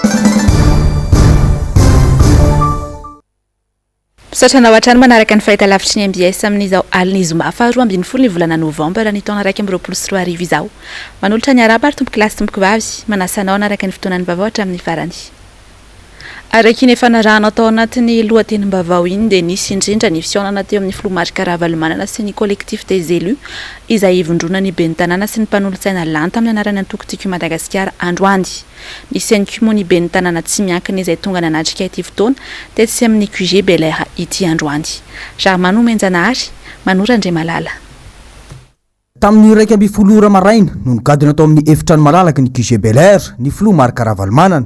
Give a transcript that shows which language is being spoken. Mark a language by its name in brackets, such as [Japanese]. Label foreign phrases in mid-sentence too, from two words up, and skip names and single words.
[Malagasy] Misaotra hatrany manaraka ny fahitalavitry ny MBS amin'izao Mbs Zoma faharoa ambin'ny folo ny volana Novambra ny taona 2024 izao. Manolotra ny araba ary tomboky lasy tomboky vavy manasanao anaraka ny fotoanan'ny vaovao hatramin'ny farany. Araka ny fanarahana tao anatin'ny lohatenim-baovao iny dia nisy indrindra ny fisaonana teo amin'ny filomarika ravalomanana sy ny [French] collectif des élus [Malagasy] izay ivondrona ny ben'ny tanàna sy ny mpanolontsaina lanta amin'ny anarany antokotiko Madagasikara androany. Nisy ihany koa moa ny ben'ny tanàna tsy miankina izay tonga nanatrika ity fotoana tetsy amin'ny QG Bel Air ity androany. Jarmano Menjanahary, Manora Andriamalala. Tamin'ny 12 maraina no nigadina tao amin'ny efitrano malalaka ny QG Bel Air ny filomarika ravalomanana.